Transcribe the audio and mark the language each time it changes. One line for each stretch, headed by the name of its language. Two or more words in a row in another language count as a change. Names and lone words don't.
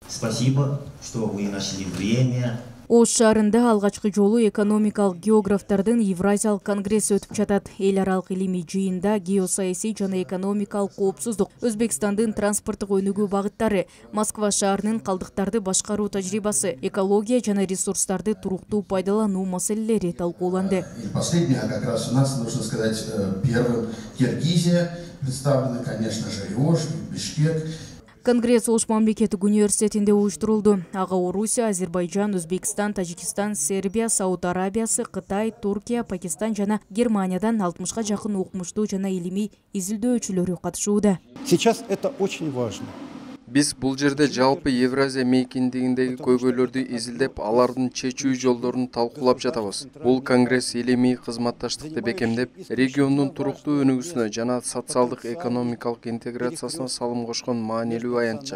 Russian: Спасибо, что вы нашли время.
Kyrgyz: Ош шаарында алгачкы жолу экономикалык географтардын Евразиялык конгресси өтүп жатат. Эл аралык илимий жыйында геосаясий жана экономикалык коопсуздук, Өзбекстандын транспорттук өнүгүү багыттары, Москва шаарынын калдыктарды башкаруу тажрыйбасы, экология жана ресурстарды туруктуу пайдалануу маселелери талкууланды.
Russian: Последняя как раз у нас, нужно сказать, первым Киргизия представлена, конечно же, и Ош, и Бишкек.
Kyrgyz: Конгресс Ош мамлекеттик университетинде уюштурулду. Ага Орусия, Азербайджан, Өзбекстан, Тажикстан, Сербия, Сауд Арабиясы, Кытай, Туркия, Пакистан жана Германиядан 60-га жакын окумуштуу жана илимий изилдөөчүлөрү катышууда.
Russian: Сейчас это очень важно.
Kyrgyz: Биз бул жерде жалпы Евразия мейкиндигиндеги көйгөйлөрдү изилдеп, алардын чечүү жолдорун талкуулап жатабыз. Бул конгресс илимий кызматташтыкты бекемдеп, региондун туруктуу өнүгүүсүнө жана социалдык экономикалык интеграциясына салым кошкон маанилүү аянтча.